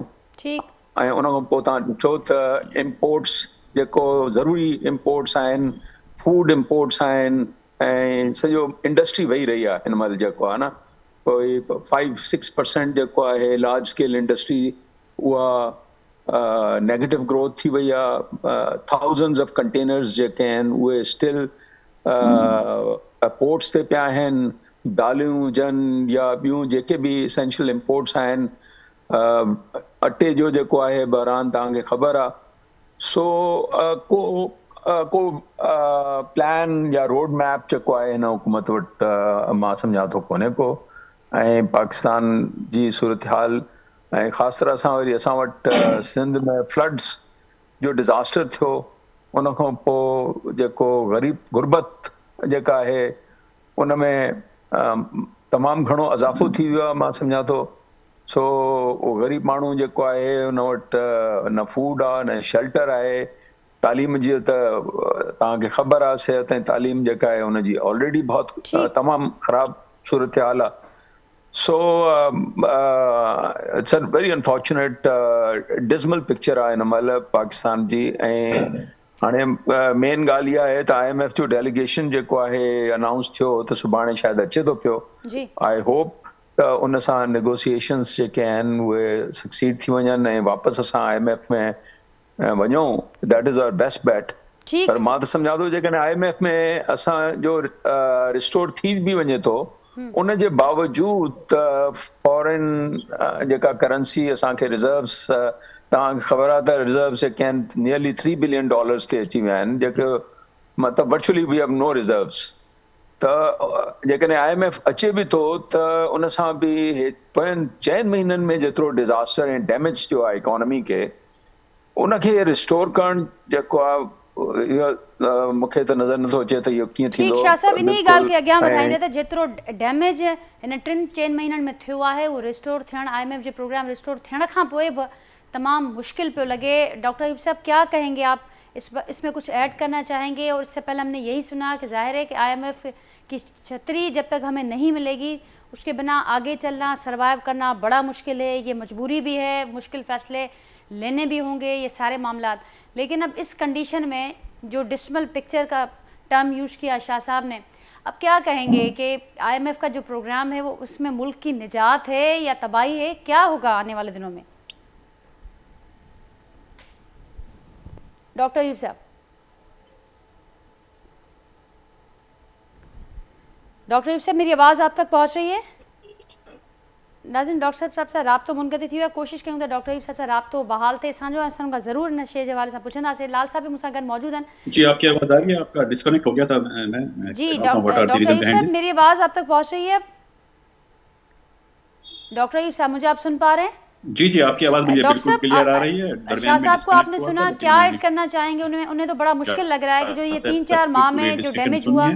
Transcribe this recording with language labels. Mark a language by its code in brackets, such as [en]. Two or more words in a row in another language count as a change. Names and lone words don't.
[sd] ऐं उन खां पोइ तव्हां ॾिठो त इम्पोर्ट्स जेको ज़रूरी इम्पोर्ट्स आहिनि, [en] food imports [sd] आहिनि, ऐं सॼो इंडस्ट्री वेही रही आहे हिन महिल जेको आहे न, कोई 5-6% जेको आहे [en] large scale industry [sd] उहा [en] negative growth [sd] थी वई आहे। [en] thousands of containers [sd] जेके आहिनि उहे [en] still ports [sd] ते पिया आहिनि। दालियूं हुजनि या ॿियूं जेके बि [en] essential imports [sd] आहिनि, अटे जो जेको आहे बहरान तव्हांखे ख़बर आहे। सो को प्लान या [en] road map [sd] जेको आहे हिन हुकूमत वटि मां सम्झां थो कोन्हे को। ऐं पाकिस्तान जी सूरत हाल ऐं ख़ासि तरह सां वरी असां वटि सिंध में फ्लड्स जो डिज़ास्टर थियो, उन खां पोइ जेको ग़रीब गुरबत जेका आहे उन में तमामु घणो इज़ाफ़ो थी वियो आहे मां सम्झां थो। सो उहो ग़रीब माण्हू जेको आहे उन वटि न फूड आहे न शेल्टर आहे। तालीम जी त तव्हांखे ख़बर आहे सिहत ऐं तालीम जेका आहे उनजी ऑलरेडी बहुत तमामु ख़राब सूरत हाल आहे। [en] सो It's a very unfortunate dismal picture [sd] आहे हिन महिल पाकिस्तान जी। ऐं हाणे मेन ॻाल्हि इहा आहे त IMF जो डेलीगेशन जेको आहे अनाउंस थियो त सुभाणे शायदि अचे थो पियो। [en] I hope [sd] त उन सां नेगोशिएशन्स जेके आहिनि उहे सक्सीड थी वञनि ऐं वापसि असां IMF में वञूं। [en] That is our best bet. [sd] पर मां त सम्झां थो जेकॾहिं IMF में असांजो रिस्टोर थी बि वञे थो उन जे बावजूद त फॉरेन जेका करेंसी असांखे रिज़र्व्स तव्हांखे ख़बर आहे त रिज़र्व्स जेके आहिनि नियरली $3 बिलियन ते अची विया आहिनि जेके मतिलबु [en] virtually we have no reserves. [sd] त जेकॾहिं IMF अचे बि थो त उन सां बि पोयनि 4 महीननि में जेतिरो डिज़ास्टर ऐं डैमेज थियो आहे इकोनॉमी खे उनखे रिस्टोर करणु जेको आहे मूंखे त नज़र नथो अचे त इहो कीअं थींदो। ठीक शाह साहब इन ई ॻाल्हि खे अॻियां वधाईंदे त जेतिरो डैमेज हिन 3-4 महीननि में थियो आहे उहो रिस्टोर थियणु IMF जे प्रोग्राम रिस्टोर थियण खां पोइ बि तमामु मुश्किल पियो लगे। [ur] ڈاکٹر ایوب صاحب کیا کہیں گے آپ اس میں کچھ ایڈ کرنا چاہیں گے? اور اس سے پہلے ہم نے یہی سنا کہ ظاہر ہے کہ IMF کی چھتری جب تک ہمیں نہیں ملے گی اس کے بغیر آگے چلنا سروائیو کرنا بڑا مشکل ہے. یہ مجبوری بھی ہے، مشکل فیصلے لینے بھی ہوں گے، یہ سارے معاملات. لیکن اب اس کنڈیشن میں جو [en] dismal picture [ur] کا [en] term use [ur] کیا شاہ صاحب نے، اب کیا کہیں گے کہ IMF کا جو پروگرام ہے وہ اس میں ملک کی نجات ہے یا تباہی ہے? کیا ہوگا آنے والے دنوں میں? ڈاکٹر ایوب صاحب. ڈاکٹر ایوب صاحب میری آواز آپ تک پہنچ رہی ہے? [sd] नाज़रीन डॉक्टर साहब सां राब्तो मुनक़ती थी वियो। कोशिशि कयूं था डॉक्टर अयूब साहब सां राब्तो बहाल थिए। असांजो असां खां ज़रूरु हिन शइ जे हवाले सां पुछंदासीं। लाल साहब भी मूंसां गॾु मौजूद आहिनि। [ur] جی آپ کی آواز آ رہی ہے? آپ کا ڈسکنیکٹ ہو گیا تھا. میں جی ڈاکٹر ایوب صاحب میری آواز آپ تک پہنچ رہی ہے؟ ڈاکٹر ایوب صاحب مجھے آپ سن پا رہے ہیں? جی جی آپ کی آواز مجھے بالکل کلیئر آ رہی ہے. شاہ صاحب کو آپ نے سنا، کیا ایڈ کرنا چاہیں گے؟ انہیں تو بڑا مشکل لگ رہا ہے کہ جو یہ 3-4 ماہ میں جو ڈیمیج ہوا.